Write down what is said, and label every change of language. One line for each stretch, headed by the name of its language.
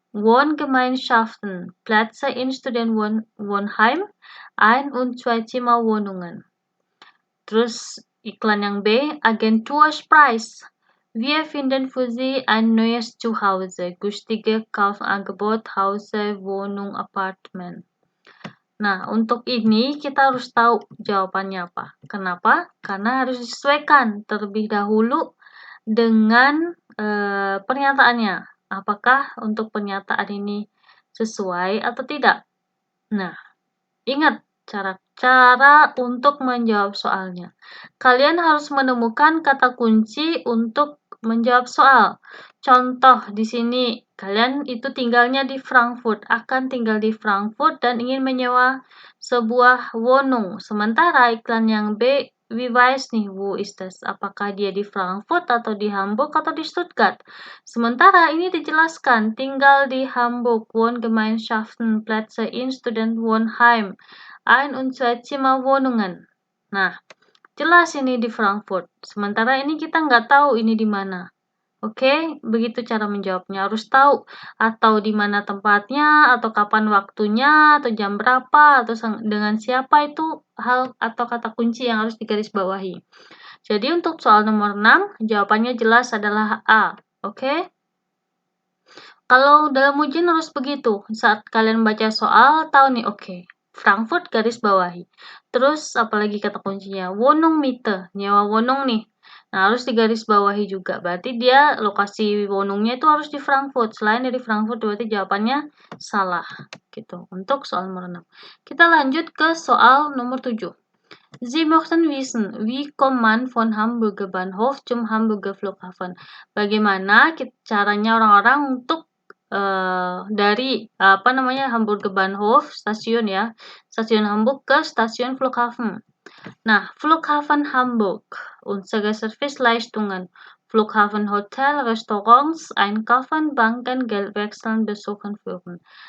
German: Wohngemeinschaften, Plätze in Studentenwohnheim, Ein- und Zweizimmerwohnungen.
Indonesian: Terus iklan yang B, Agenturpreis.
German: Wir finden für Sie ein neues Zuhause, günstige Kaufangebot, Hause, Wohnung, Apartment.
Indonesian: Nah, untuk ini kita harus tahu jawabannya apa. Kenapa? Karena harus disesuaikan terlebih dahulu dengan pernyataannya. Apakah untuk pernyataan ini sesuai atau tidak? Nah, ingat cara untuk menjawab soalnya. Kalian harus menemukan kata kunci untuk menjawab soal. Contoh di sini, kalian itu tinggalnya di Frankfurt, akan tinggal di Frankfurt dan ingin menyewa sebuah wohnung. Sementara iklan yang B,
German: wie weiß
Indonesian: nih,
German: wo ist das?
Indonesian: Apakah dia di Frankfurt atau di Hamburg atau di Stuttgart? Sementara ini dijelaskan, tinggal di Hamburg,
German: Wohngemeinschaften, Plätze in Studentenwohnheim, Ein- und Zweizimmerwohnungen.
Indonesian: Nah, jelas ini di Frankfurt. Sementara ini kita nggak tahu ini di mana. Oke, begitu cara menjawabnya. Harus tahu atau di mana tempatnya, atau kapan waktunya, atau jam berapa, atau dengan siapa, itu hal atau kata kunci yang harus digarisbawahi. Jadi untuk soal nomor 6, jawabannya jelas adalah A. Oke? Kalau dalam ujian harus begitu. Saat kalian baca soal, tahu nih, oke. Frankfurt garis bawahi. Terus apalagi kata kuncinya? Wohnung Miete, nyewa wonong nih. Nah, harus digaris bawahi juga. Berarti dia lokasi wonongnya itu harus di Frankfurt. Selain dari Frankfurt, berarti jawabannya salah. Gitu. Untuk soal nomor 6. Kita lanjut ke soal nomor 7.
German: Sie möchten wissen, wie kommt man von Hamburger Bahnhof zum Hamburger Flughafen?
Indonesian: Bagaimana caranya orang-orang untuk dari Hamburger Bahnhof stasiun ya, stasiun Hamburg ke stasiun Flughafen.
German: Nah, Flughafen Hamburg, unsere Serviceleistungen, Flughafen Hotel, Restaurants, Einkaufen, Banken, Geldwechseln, Besuchen, führen.